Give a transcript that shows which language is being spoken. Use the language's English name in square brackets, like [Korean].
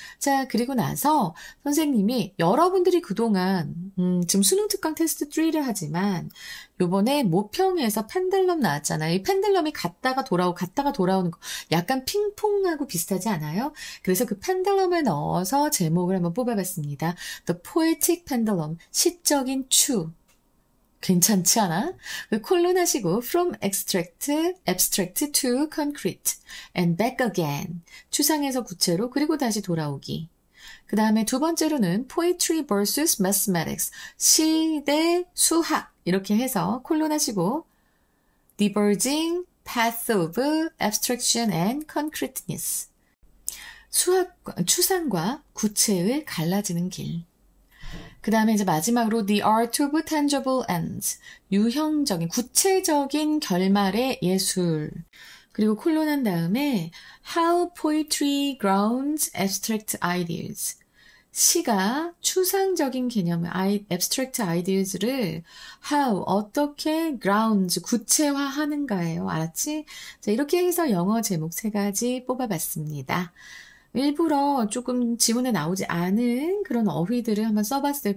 [Korean] 자, 그리고 나서 선생님이 여러분들이 그동안 지금 수능 특강 테스트 3를 하지만 요번에 모평에서 펜들럼 나왔잖아요. 이 펜들럼이 갔다가 돌아오는 거 약간 핑퐁하고 비슷하지 않아요? 그래서 그 펜들럼을 넣어서 제목을 한번 뽑아봤습니다. [English] The Poetic Pendulum, [Korean] 시적인 추. 괜찮지 않아? 콜론 하시고 [English] from abstract to concrete and back again. [Korean] 추상에서 구체로 그리고 다시 돌아오기. 그 다음에 두 번째로는 [English] poetry versus mathematics. [Korean] 시 대 수학. 이렇게 해서 콜론 하시고 [English] diverging path of abstraction and concreteness. [Korean] 추상과 구체의 갈라지는 길. 그 다음에 이제 마지막으로 [English] the art of tangible ends. [Korean] 유형적인, 구체적인 결말의 예술. 그리고 콜론한 다음에 [English] how poetry grounds abstract ideas. [Korean] 시가 추상적인 개념, [English] abstract ideas [Korean] 를 how, 어떻게 grounds, 구체화하는가예요. 알았지? 자, 이렇게 해서 영어 제목 3가지 뽑아봤습니다. 일부러 조금 지문에 나오지 않은 그런 어휘들을 한번 써봤어요.